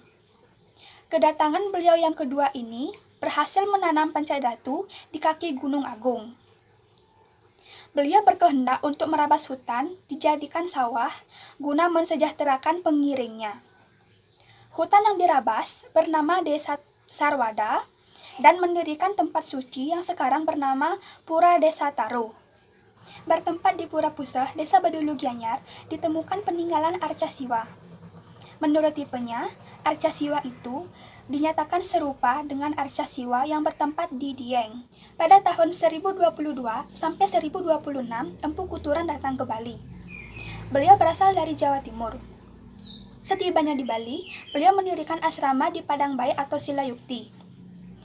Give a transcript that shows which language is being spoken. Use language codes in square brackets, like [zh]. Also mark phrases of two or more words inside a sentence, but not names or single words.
[id] Kedatangan beliau yang kedua ini berhasil menanam pancadatu di kaki Gunung Agung. Beliau berkehendak untuk merabas hutan dijadikan sawah guna mensejahterakan pengiringnya. Hutan yang dirabas bernama Desa Sarwada dan mendirikan tempat suci yang sekarang bernama Pura Desa Taro. Bertempat di Pura Puseh, Desa Badulu Gianyar, ditemukan peninggalan arca Siwa. Menurut tipenya, arca Siwa itu dinyatakan serupa dengan arca Siwa yang bertempat di Dieng. Pada tahun 1022 sampai 1026, Empu Kuturan datang ke Bali. Beliau berasal dari Jawa Timur. Setibanya di Bali, beliau mendirikan asrama di Padang Baik atau Silayukti.